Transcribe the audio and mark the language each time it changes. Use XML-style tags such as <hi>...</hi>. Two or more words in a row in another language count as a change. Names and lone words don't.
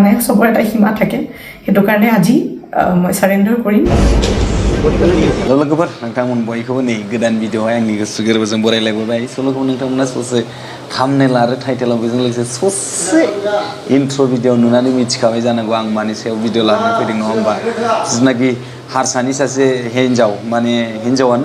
<as>চবৰে এটা সীমা থাকে সেইটো কাৰণে আজি মই সাৰেন্ডাৰ কৰিম</as> <brx>लोगोफोर नोंथांमोन बयखौबो नै गोदान भिडिअ'आवहाय आंनि गोसो गोरबोजों बरायलायबोबाय सल'खौ नोंथांमोना ससे थाम्बनेल आरो टाइटेलाव बेजों लोगोसे ससे</brx> <en>intro video</en> <brx>नुनानै मिथिखाबाय जानांगौ आं मानि सायाव भिडिअ लानानै फैदों नङा होमबा जिनाखि हारसानि सासे हिन्जाव माने हिन्जावानो</brx>